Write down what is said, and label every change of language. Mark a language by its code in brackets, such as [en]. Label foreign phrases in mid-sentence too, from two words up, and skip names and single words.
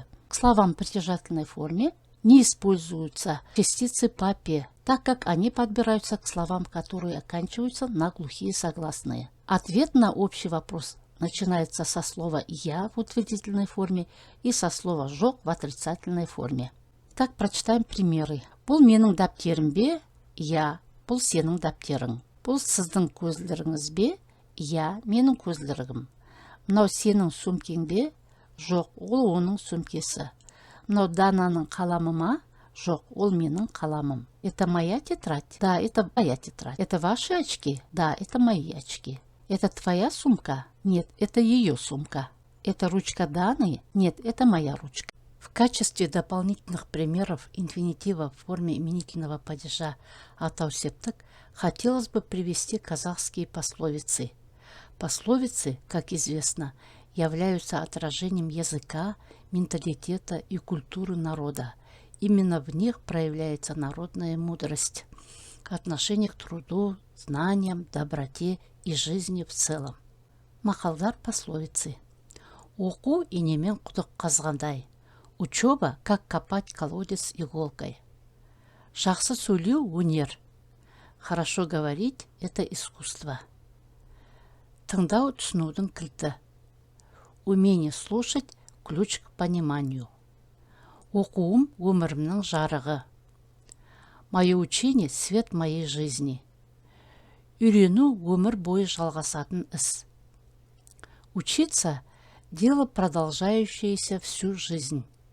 [ru] К словам в притяжательной форме не используются частицы папе, так как они подбираются к словам, которые оканчиваются на глухие согласные. Ответ на общий вопрос начинается со слова «я» в утвердительной форме и со слова «жоқ» в отрицательной форме. Так, прочитаем примеры. [kk] Бұл менің дәптерім бе? Я. Бұл сенің дәптерің. Бұл сіздің көзілдіріңіз бе? Я, менің көзілдірігім. Мынау сенің сөмкең бе? Жоқ, ол оның сөмкесі. Мынау Дананың қаламы ма? Жоқ, ол менің қаламым. [ru] Это моя тетрадь? Да, это моя тетрадь. Это ваши очки? Да, это мои очки. Это твоя сумка? Нет, это ее сумка. Это ручка Даны? Нет, это моя ручка. В качестве дополнительных примеров инфинитива в форме именительного падежа атау-септік хотелось бы привести казахские пословицы. Пословицы, как известно, являются отражением языка, менталитета и культуры народа. Именно в них проявляется народная мудрость, отношение к труду, знаниям, доброте и жизни в целом. [kk] Мақалдар пословицы. Оқу инемен құдық қазғандай. [ru] Учеба, как копать колодец иголкой. [kk] Жақсы сөйлеу өнер. [ru] Хорошо говорить – это искусство. [kk] Тыңдау түсінудің кілті. [ru] Умение слушать – ключ к пониманию. [kk] Оқуым өмірімнің жарығы. [ru] Мое учение – свет моей жизни. [kk] Үйрену өмір бойы жалғасатын іс. [ru] Учиться – дело, продолжающееся всю жизнь.